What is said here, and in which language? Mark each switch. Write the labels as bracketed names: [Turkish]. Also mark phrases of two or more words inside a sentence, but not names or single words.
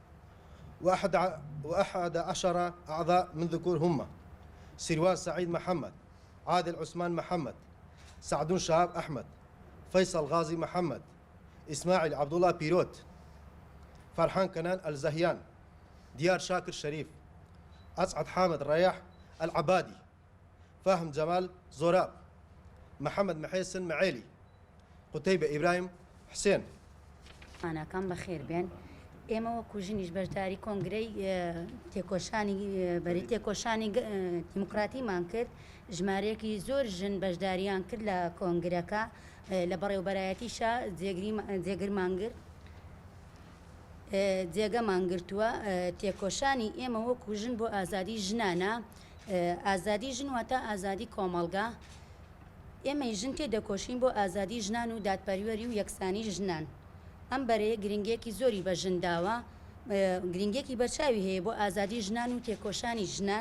[Arabic] أسعد، وأحد عشر أعضاء من ذكور هم سروان سعيد محمد، عادل عثمان محمد، سعدون شهاب أحمد، فيصل غازي محمد، إسماعيل عبد الله بيروت، فرحان كنان الزهيان، ديار شاكر شريف، أسعد حامد رياح العبادي، فاهم جمال زوراب، محمد محيسن معيلي، قتيبة إبراهيم حسين. أنا كان بخير [Central Kurdish] بين ئێمە وەکو ژنیش بەشداری کۆنگرەی بەری تێکۆشانی دیموکراتیمان کرد ژمارەیەکی زۆر ژن بەشداریان کرد لە کۆنگرەکە لە بەڕێوەبەرایەتیشە جێگەمان گرتووە تێکۆشانی ئێمە وەکو ژن بۆ ئازادی ژنانە ئازادی ژن واتە ئازادی کۆمەڵگا ئێمەی ژن تێدەکۆشین بۆ ئازادی ژنان و دادپەروەری و یەکسانی ژنان ئەم بەرەیە گرنگێکی زۆری بە ژنداوە گرنگێکی بەرچاوی هەیە بۆ ئازادی ژنان و تێکۆشانی ژنان